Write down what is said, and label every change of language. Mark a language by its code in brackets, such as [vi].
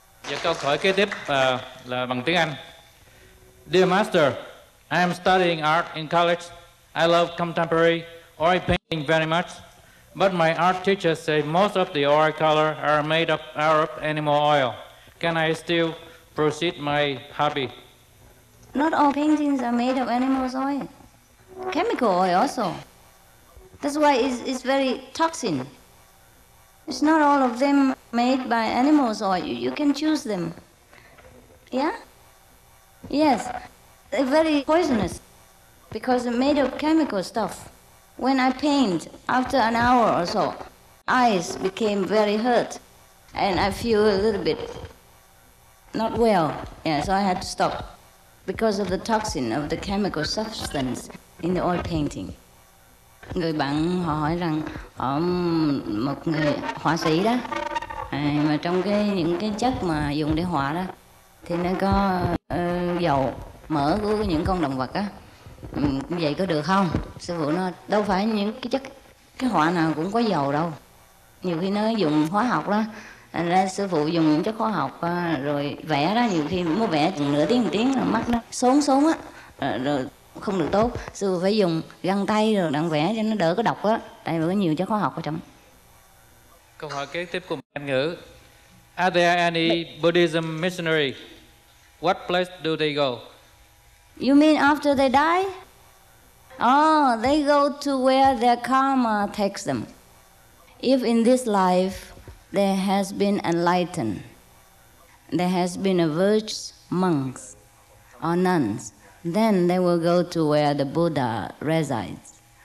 [vi] Và câu hỏi kế tiếp là bằng tiếng Anh. [en] Dear Master, I am studying art in college. I love contemporary oil painting very much, but my art teachers say most of the oil color are made out of animal oil. Can I still proceed my hobby? Not all paintings are made of animal oil. Chemical oil also. That's why it's very toxic. It's not all of them made by animals oil. You can choose them. Yeah? Yes. They're very poisonous because they're made of chemical stuff. When I paint, after an hour or so, eyes became very hurt and I feel a little bit not well. Yeah, so I had to stop because of the toxin of the chemical substance in the oil painting. [vi] Người bạn họ hỏi rằng họ một người họa sĩ đó, mà trong những cái chất mà dùng để họa đó thì nó có dầu mỡ của những con động vật á. Vậy có được không? Sư phụ nói đâu phải những cái họa nào cũng có dầu đâu. Nhiều khi nó dùng hóa học đó. Thành ra sư phụ dùng những chất hóa học rồi vẽ đó, nhiều khi muốn vẽ chừng nửa tiếng là mắt nó xốn á, rồi không được tốt. Sư phụ phải dùng găng tay rồi đặng vẽ cho nó đỡ có độc á, tại vì có nhiều chất hóa học ở trong. Câu hỏi kế tiếp của Anh ngữ. [en] Are there any Buddhism missionary? What place do they go? You mean after they die? Oh, they go to where their karma takes them. If in this life there has been enlightened, there has been a virtuous monks or nuns, then they will go to where the Buddha resides.